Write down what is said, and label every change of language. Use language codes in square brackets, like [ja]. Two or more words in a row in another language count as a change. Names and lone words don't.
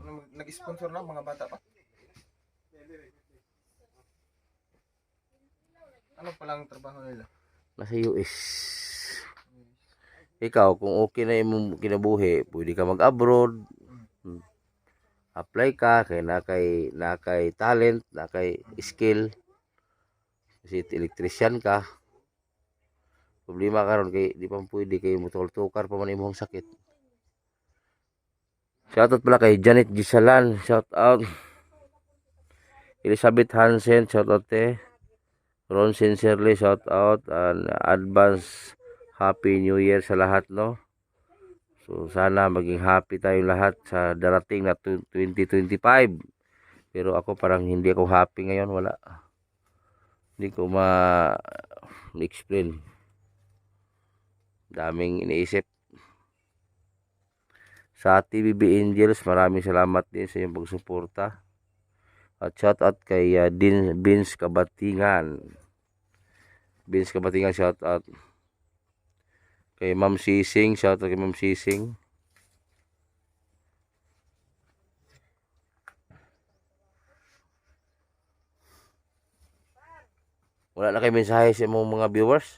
[tl] Nag-sponsor na, mga bata pa. Ano palang trabaho nila? Nasa US. [ceb] Ikaw, kung okay na yung kinabuhi, pwede ka mag-abroad. Apply ka, kay na kay talent, na kay skill. [tl] Kasi electrician ka. [ceb] Problema karon kay di pa pwede kay mutol-tukar pa man imong sakit. [tl] Shoutout pala kay Janet Gisalan, [en] shout out. Elizabeth Hansen, shout out Ron Sincerely, shout out, and advance Happy New Year [tl] sa lahat, [en] no? [tl] So sana maging happy tayong lahat sa darating na 2025. Pero ako parang hindi ako happy ngayon, wala. Hindi ko ma-explain. Daming iniisip. Sa TVB Angels, maraming salamat din sa iyong pagsuporta. At [en] shout out [tl] kay Vince Kabatingan. Vince Kabatingan, [en] shout out. [tl] Kay Ma'am Sising, [en] shout out [tl] kay Ma'am Sising. Wala na kayo mensahe sa mga viewers?